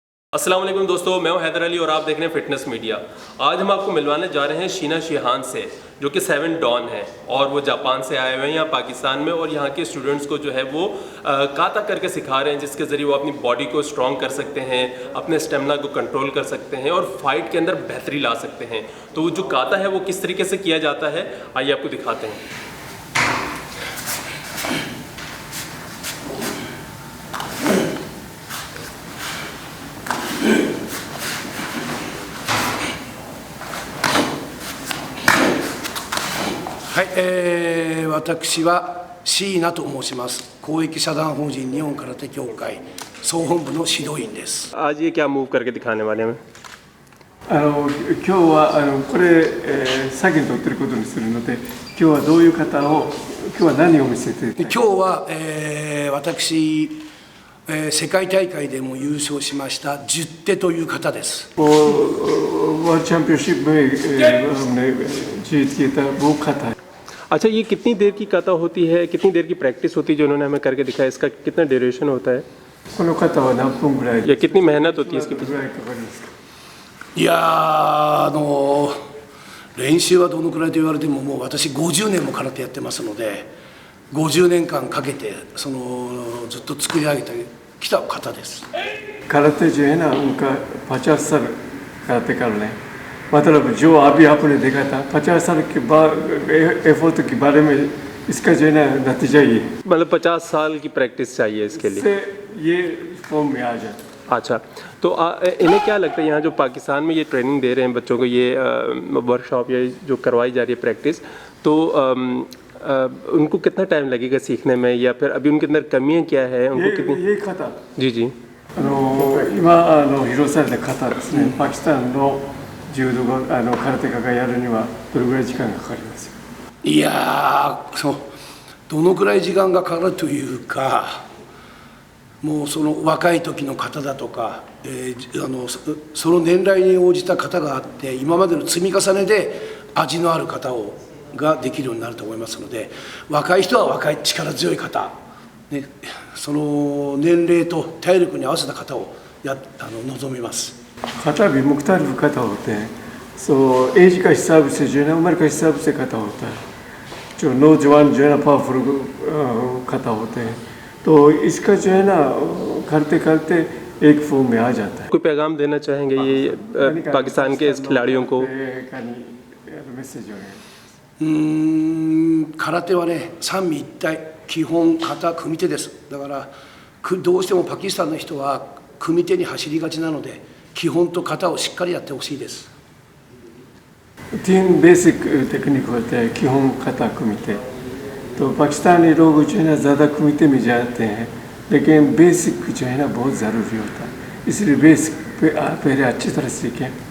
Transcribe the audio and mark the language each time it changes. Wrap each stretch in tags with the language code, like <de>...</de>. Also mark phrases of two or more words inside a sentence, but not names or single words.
<hi>अस्सलाम वालेकुम दोस्तों, मैं हूं हैदर अली और आप देख रहे हैं फिटनेस मीडिया। आज हम आपको मिलवाने जा रहे हैं शीना शिहान से, जो कि 7 डॉन है और वो जापान से आए हुए हैं यहाँ पाकिस्तान में, और यहाँ के स्टूडेंट्स को जो है वो काता करके सिखा रहे हैं, जिसके ज़रिए वो अपनी बॉडी को स्ट्रॉन्ग कर सकते हैं, अपने स्टेमिना को कंट्रोल कर सकते हैं और फाइट के अंदर बेहतरी ला सकते हैं। तो वो जो काता है वो किस तरीके से किया जाता है, आइए आपको दिखाते हैं।</hi> <ja>はい、私は椎名と申します。公益社団法人日本空手協会総本部の指導員です。</ja> <hi>आज ये क्या मूव करके दिखाने वाले हैं?</hi> <ja>今日はこれ、先に撮ってることにするので、今日はどういう方を、今日は何を見せて今日は、私、世界大会でも優勝しました十手という方です。</ja> <en>World Championship</en> <hi>में जीत किया था वो खाता है। अच्छा, ये कितनी देर की काता होती है, कितनी देर की प्रैक्टिस होती है जो उन्होंने हमें करके दिखाया? इसका कितना ड्यूरेशन होता है</hi> <ja>この方は何分ぐらい</ja> <hi>या कितनी मेहनत होती है इसके</hi> <ja>ぐ</ja> <hi>पीछे?</hi> <ja>らいかかりますか。いやー、練習はどのくらいと言われても、もう私50年も空手やってますので、50年間かけてずっと作り上げてきた方です。</ja> <hi>कराटे जो है ना उनका 50 साल कराटे कर लें, मतलब जो अभी आपने देखा था 50 साल के बाद एफर्ट के बारे में इसका जो है ना नतीजा ये, मतलब 50 साल की प्रैक्टिस चाहिए इसके लिए। इससे ये फॉर्म में आ जाता है। अच्छा, तो इन्हें क्या लगता है यहाँ जो पाकिस्तान में ये ट्रेनिंग दे रहे हैं बच्चों को, ये वर्कशॉप या जो करवाई जा रही है प्रैक्टिस, तो उनको कितना टाइम लगेगा सीखने में, या फिर अभी उनके अंदर कमियाँ क्या है, उनको कितनी? ये खाता जी जी</hi> <ja>今披露された方ですね、パキスタンの柔道が空手家がやるにはどれぐらい時間がかかりますか。いやー、どのくらい時間がかかるというか、もうその若い時の方だとか、その年代に応じた方があって、今までの積み重ねで味のある方ができるようになると思いますので、若い人は若い力強い方、ね、その年齢と体力に合わせた方を望みます。</ja> <hi>खाता भी मुख्तलिफ खाता होते हैं,</hi> <en>so age</en> <hi>का हिसाब से जो है ना उम्र का हिसाब से खाता होता है, जो नौजवान जो है ना पावरफुल खाता होते हैं, तो इसका जो है ना करते करते एक फॉर्म में आ जाता है। कोई पैगाम देना चाहेंगे ये पाकिस्तान के इस खिलाड़ियों को?</hi> <ja>メッセージをね。空手はね、三位一体、基本型組手です。だからどうしてもパキスタンの人は組手に走りがちなので、基本と型をしっかりやってほしいです。</ja> <hi>तीन</hi> <en>basic technique</en> <hi>होते हैं,</hi> <ja>基本 型 組手,</ja> <hi>तो पाकिस्तानी लोग जो है ना ज़्यादा कुमिते में जाते हैं, लेकिन बेसिक जो है ना बहुत ज़रूरी होता है, इसलिए बेसिक पहले अच्छी तरह सीखें।</hi>